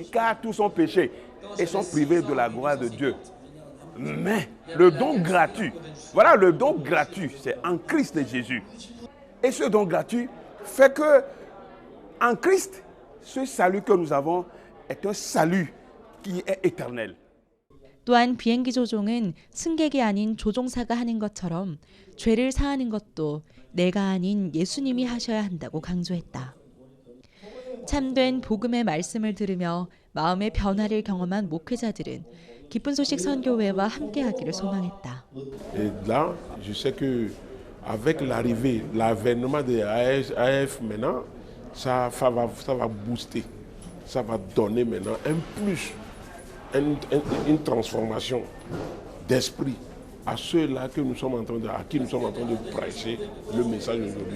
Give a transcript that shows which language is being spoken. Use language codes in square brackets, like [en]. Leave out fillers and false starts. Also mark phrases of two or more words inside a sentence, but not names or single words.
[fr] Car tous ont péché et sont privés de la gloire de Dieu. Mais le don gratuit, voilà le don gratuit, c'est en Christ Jésus. Et ce don gratuit fait que, en Christ, ce salut que nous avons est un salut qui est éternel. [ko] 또한 비행기 조종은 승객이 아닌 조종사가 하는 것처럼 죄를 사하는 것도 내가 아닌 예수님이 하셔야 한다고 강조했다. 참된 복음의 말씀을 들으며 마음의 변화를 경험한 목회자들은 기쁜 소식 선교회와 함께하기를 소망했다. [fr] Et là, je sais que avec l'arrivée, l'avènement de AF maintenant, ça va booster, ça va donner maintenant un plus, une transformation d'esprit à ceux-là que nous sommes en train de, à qui nous sommes en train de prêcher le message aujourd'hui.